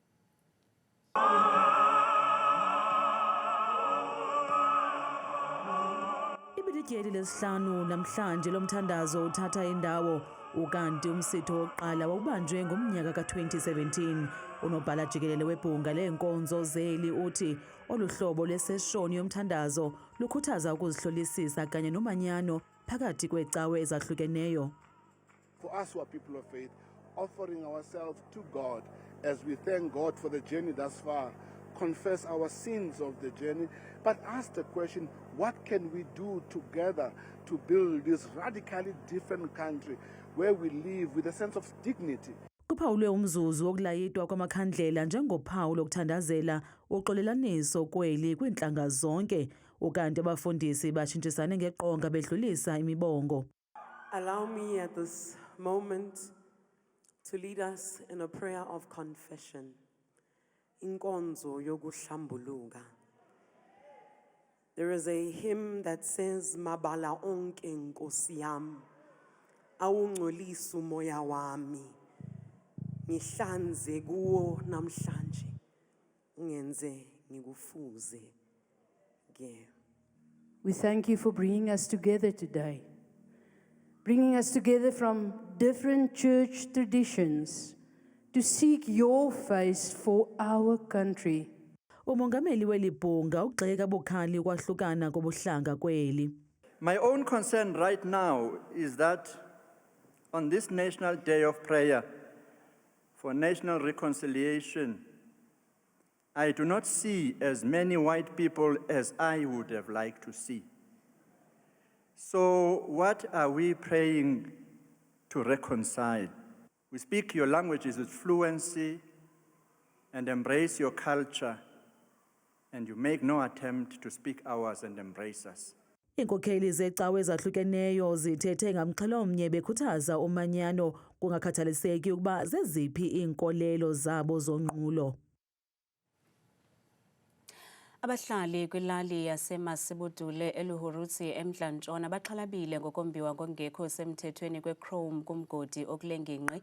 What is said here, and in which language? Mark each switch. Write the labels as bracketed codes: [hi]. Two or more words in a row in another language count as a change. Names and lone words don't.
[xh] Ityeli lesihlanu namhlanje lomthandazo uthatha indawo, ukanti umsitho wokuqala wawubanjwe ngomnyaka ka-2017. Unobhala jikelele webhunga leenkonzo zeli uthi olu hlobo lweseshoni yomthandazo lukhuthaza ukuzihlolisisa kanye nomanyano phakathi kweecawe ezahlukeneyo. [en] For us who are people of faith, offering ourselves to God as we thank God for the journey thus far, confess our sins of the journey, but ask the question, what can we do together to build this radically different country where we live with a sense of dignity? [xh] Kuphawulwe umzuzu wokulayitwa kwamakhandlela njengophawu lokuthandazela uxolelaniso kweli kwiintlanga zonke, ukanti abafundisi batshintshisane ngeqonga bedlulisa imibongo. [en] Allow me at this moment to lead us in a prayer of confession. [xh] Inkonzo yokuhlambuluka. [en] There is a hymn that says, [zu] Mabala onke nkosi yami, awungcolisa umoya wami, ngihlanze kuwo namhlanje, ungenze ngikufuze ke. [en] We thank you for bringing us together today, bringing us together from different church traditions to seek your face for our country. [xh] Umongameli weli bhunga ugxeka bukhali ukwahlukana kobuhlanga kweli. [en] My own concern right now is that on this National Day of Prayer for National Reconciliation, I do not see as many white people as I would have liked to see. So what are we praying to reconcile? We speak your languages with fluency and embrace your culture, and you make no attempt to speak ours and embrace us. [xh] Iinkokheli zeecawe ezahlukeneyo zithethe ngamxhelomnye bekhuthaza umanyano kungakhathaliseki ukuba zeziphi iinkolelo zabo zonqulo. Abahlali kwilali yaseMasibudule eLuhurutsi eMntla-Ntshona baxhalabile ngokombiwa ngokungekho semthethweni kweChrome kumgodi okulengingqi.